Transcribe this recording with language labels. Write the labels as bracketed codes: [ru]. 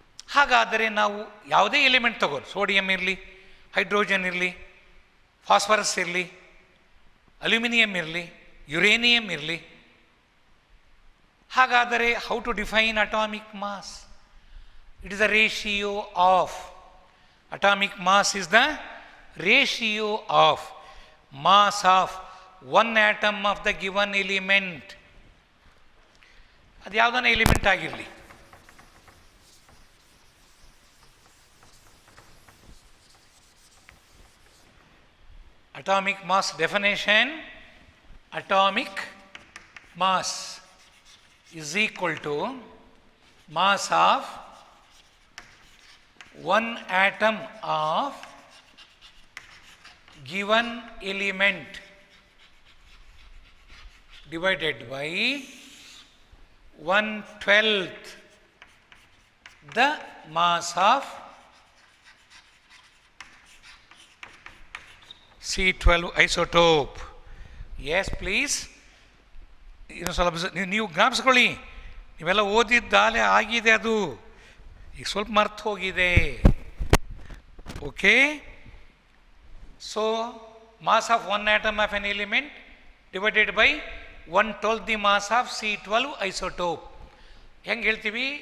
[kn] ಹಾಗಾದರೆ ನಾವು ಯಾವುದೇ ಎಲಿಮೆಂಟ್ ತಗೋರು, ಸೋಡಿಯಂ ಇರಲಿ, ಹೈಡ್ರೋಜನ್ ಇರಲಿ, ಫಾಸ್ಫರಸ್ ಇರಲಿ, ಅಲ್ಯೂಮಿನಿಯಂ ಇರಲಿ, ಯುರೇನಿಯಂ ಇರಲಿ, ಹಾಗಾದರೆ [en] How to define atomic mass? It is the ratio of atomic mass is the ratio of mass of one atom of the given element. [kn] ಅದು ಯಾವುದನ್ನ ಎಲಿಮೆಂಟ್ ಆಗಿರಲಿ. [en] Atomic mass definition: atomic mass is equal to mass of one atom of given element divided by 1/12 the mass of C12 isotope. Yes, please. [kn] ಇನ್ನು ಸ್ವಲ್ಪ ನೀವು ಜ್ಞಾಪಿಸ್ಕೊಳ್ಳಿ, ನೀವೆಲ್ಲ ಓದಿದ್ದಾಲೆ ಆಗಿದೆ, ಅದು ಈಗ ಸ್ವಲ್ಪ ಮರ್ತು ಹೋಗಿದೆ. [en] Okay, so mass of one atom of an element divided by 1/12 the mass of C12 isotope. [kn] ಹೆಂಗೆ ಹೇಳ್ತೀವಿ?